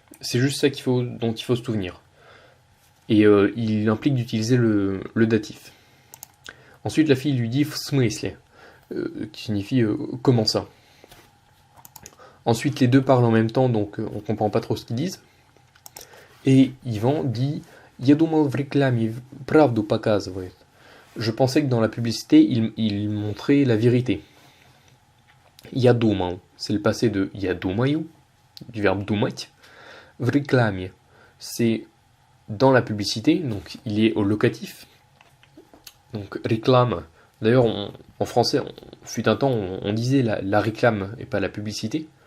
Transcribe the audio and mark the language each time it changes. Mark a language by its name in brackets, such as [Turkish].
[French] C'est juste ça dont il faut se souvenir. Et il implique d'utiliser le datif. Ensuite, la fille lui dit [Russian] в смысле, [French] qui signifie comment ça. Ensuite, les deux parlent en même temps, donc on comprend pas trop ce qu'ils disent. Et Yvan dit [Russian] я думал в рекламе правду показывает. [French] Je pensais que dans la publicité, il montrait la vérité. [Russian] Я думал, [French] c'est le passé de [Russian] я думаю, [French] du verbe думать. [Russian] В рекламе, [French] c'est dans la publicité, donc il est au locatif. Donc réclame, d'ailleurs en français, fut un temps, on disait la réclame et pas la publicité.